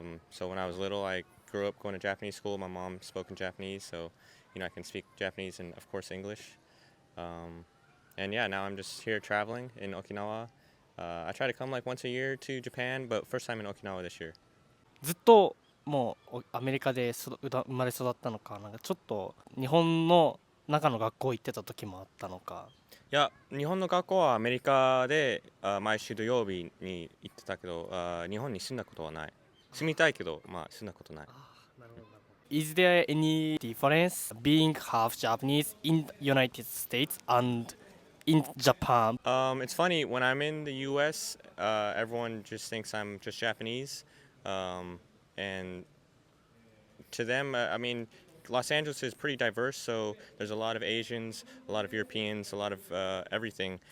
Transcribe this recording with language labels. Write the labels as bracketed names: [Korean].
[English] So when I was little, I grew up going to Japanese school. My mom spoke in Japanese, so I can speak Japanese and of course English. And yeah, now I'm just here traveling in Okinawa. I try to come like once a year to Japan, but first time in Okinawa this year. [Japanese] ずっともうアメリカで生まれ育ったのか、なんかちょっと日本の中の学校行ってた時もあったのか。いや、日本の学校はアメリカで毎週土曜日に行ってたけど、日本に住んだことはない。住みたいけど、住んだことない。 [English] Is there any difference being half Japanese in United States and in Japan? It's funny, when I'm in the US, everyone just thinks I'm just Japanese. And to them, I mean, Los Angeles is pretty diverse, so there's a lot of Asians, a lot of Europeans, a lot of everything.